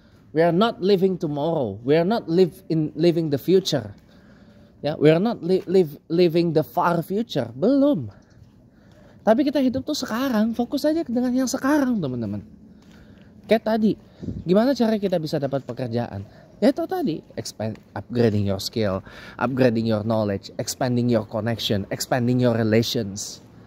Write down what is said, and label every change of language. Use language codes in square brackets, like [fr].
[en] We are not living tomorrow. We are not living the future. Ya, we are not living the far future. [id] Belum. Tapi kita hidup tuh sekarang. Fokus aja dengan yang sekarang teman-teman. Kayak tadi, gimana cara kita bisa dapat pekerjaan? Ya itu tadi, [en] upgrading your skill, upgrading your knowledge, expanding your connection, expanding your relations.